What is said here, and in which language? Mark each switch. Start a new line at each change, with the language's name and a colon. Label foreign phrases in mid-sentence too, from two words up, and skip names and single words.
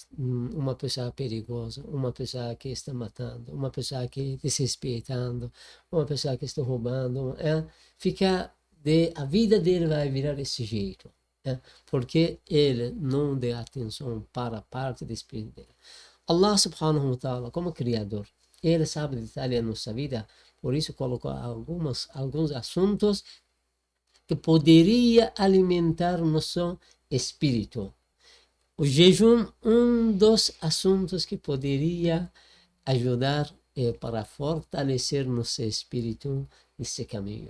Portuguese: Uma pessoa perigosa, uma pessoa que está matando, uma pessoa que está desrespeitando, uma pessoa que está roubando. A vida dele vai virar desse jeito. Porque ele não dá atenção para a parte do espírito dele.
Arabic: الله سبحانه وتعالى,
Portuguese: como criador, ele sabe detalhar a nossa vida, por isso colocou alguns assuntos que poderia alimentar nosso espírito. O jejum, dos assuntos que poderia ajudar para fortalecer nosso espírito nesse caminho.